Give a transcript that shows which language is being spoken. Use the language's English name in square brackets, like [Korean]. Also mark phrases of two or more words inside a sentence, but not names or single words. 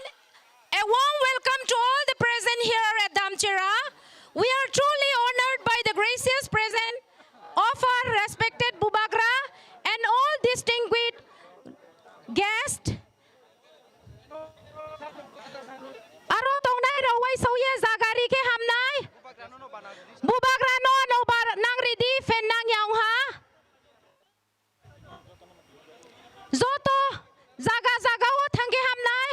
[English] A warm welcome to all the present here at Damchira. We are truly honored by the gracious presence of our respected Bubagra and all distinguished guests. [Kok Borok] Aro tongnai rawai sauye zagari ke hamnai. Bubagra no nang ridi fen nang yaung ha. Zoto zaga wo thangke hamnai.